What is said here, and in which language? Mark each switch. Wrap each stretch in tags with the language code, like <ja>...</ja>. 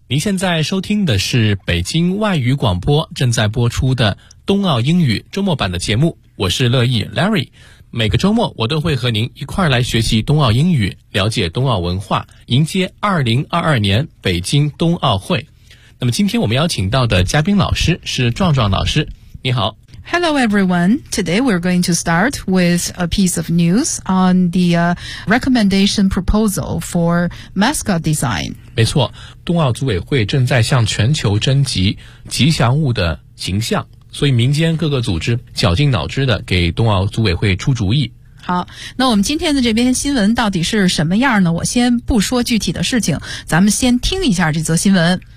<zh>您现在收听的是北京外语广播正在播出的冬奥英语周末版的节目，我是乐意 Larry。每个周末我都会和您一块儿来学习冬奥英语，了解冬奥文化，迎接2022年北京冬奥会。那么今天我们邀请到的嘉宾老师是壮壮老师，你好。</zh> <en>Hello everyone, today we're going to start with a piece of news on the recommendation proposal for mascot design.</en> <zh>没错，冬奥组委会正在向全球征集吉祥物的形象，所以民间各个组织绞尽脑汁的给冬奥组委会出主意。好，那我们今天的这篇新闻到底是什么样呢？我先不说具体的事情，咱们先听一下这则新闻。</zh>